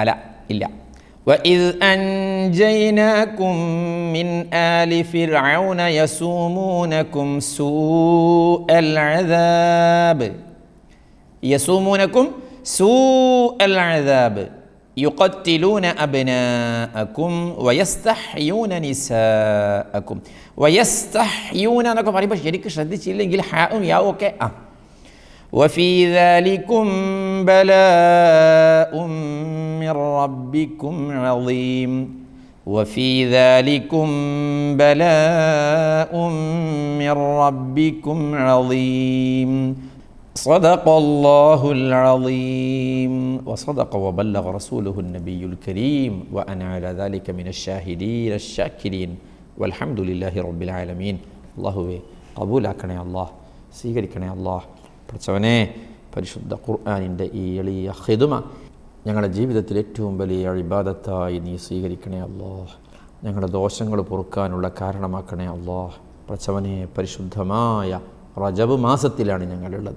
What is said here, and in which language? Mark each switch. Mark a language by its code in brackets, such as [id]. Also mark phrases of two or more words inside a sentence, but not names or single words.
[ar] لا إلا وإذ أنجيناكم من آل فرعون يسومونكم سوء العذاب يسومونكم سوء العذاب يقتلون أبناءكم ويستحيون نساءكم ويستحيون [ml] എന്നൊക്കെ പറയുമ്പോൾ ശരിക്കും ശ്രദ്ധിച്ചില്ലെങ്കിൽ ഹാവും യാവും ഒക്കെ [ar] وفي ذلكم بلاء من ربكم عظيم وفي ذلكم بلاء من ربكم عظيم صدق الله العظيم وصدق وبلغ رسوله النبي الكريم وأنا على ذلك من الشاهدين الشاكرين والحمد لله رب العالمين. [ml] അല്ലാഹുവേ ഖബൂലാക്കണേ അല്ലാഹ്, സ്വീകരിക്കണേ അല്ലാഹ്. പഠിച്ചവനെ, പരിശുദ്ധ ഖുർആനിൻ്റെ ഈ എളിയ ഖിദ്മ ഞങ്ങളുടെ ജീവിതത്തിൽ ഏറ്റവും വലിയ ഇബാദത്തായി നീ സ്വീകരിക്കണേ അല്ലാഹ്. ഞങ്ങളുടെ ദോഷങ്ങൾ പൊറുക്കാനുള്ള കാരണമാക്കണേ അല്ലാഹ്. പഠിച്ചവനെ, പരിശുദ്ധമായ റജബ് മാസത്തിലാണ് ഞങ്ങളുള്ളത്.